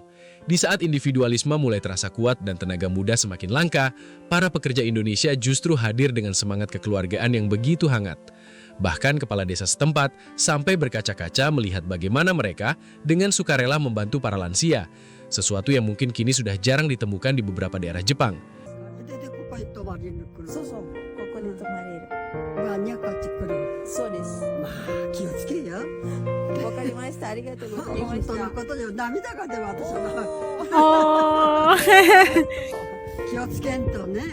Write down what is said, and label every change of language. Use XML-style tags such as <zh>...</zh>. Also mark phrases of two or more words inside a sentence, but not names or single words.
<id>Di saat individualisme mulai terasa kuat dan tenaga muda semakin langka, para pekerja Indonesia justru hadir dengan semangat kekeluargaan yang begitu hangat. Bahkan kepala desa setempat sampai berkaca-kaca melihat bagaimana mereka dengan sukarela membantu para lansia, sesuatu yang mungkin kini sudah jarang ditemukan di beberapa daerah Jepang.</id> <ja>でここへ泊まりに来る。そうそう、ここに泊まれる。ワニャこっち来る。そうです。まあ気をつけよ。わかりました。ありがとうございま本当のした。ことよ。涙が出る私は。 Oh. 気をつけんとね。</ja>